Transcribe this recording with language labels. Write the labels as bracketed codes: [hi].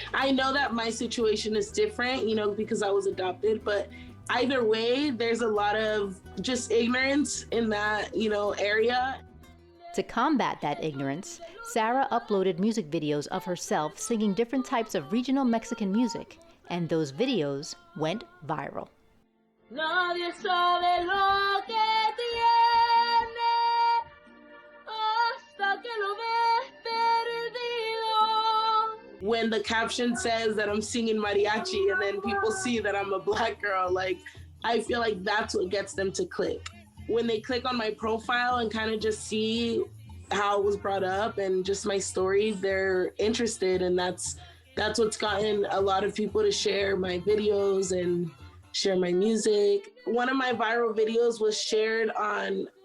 [en] I know that my situation is different, because I was adopted, but either way, there's a lot of just ignorance in that, area. To combat that ignorance, Sara uploaded music videos of herself singing different types of regional Mexican music, and those videos went viral. [es] Nadie sabe lo que tiene hasta que lo ves perdido. [en] When the caption says that I'm singing mariachi and then people see that I'm a Black girl, I feel like that's what gets them to click. When they click on my profile and kind of just see how it was brought up and just my story, they're interested, and that's what's gotten a lot of people to share my videos and share my music. One of my viral videos was shared on